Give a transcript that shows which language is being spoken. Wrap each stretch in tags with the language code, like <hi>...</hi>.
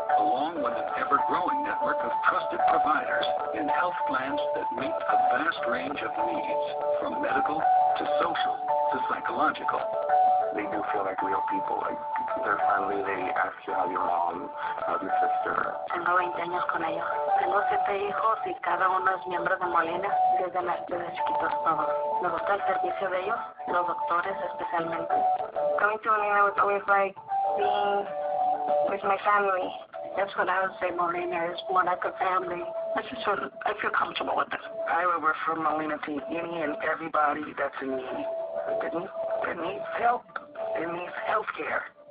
<en>along with an ever-growing network of trusted providers in health plans that meet a vast range of needs, from medical to social to psychological. They do feel like real people, like they're friendly. They ask you how your mom, how's your sister.</en> <es>Tengo 20 años con ellos. Tengo 7 hijos y cada uno es miembro de Molina desde chiquitos todos. Me gusta el servicio de ellos, los doctores especialmente.</es> <en>Coming to Molina was always like being with my family. That's what I would say Molina is, more like a family. I feel comfortable with it. I would refer Molina to any and everybody that's in need. That needs help. That needs health care.</en>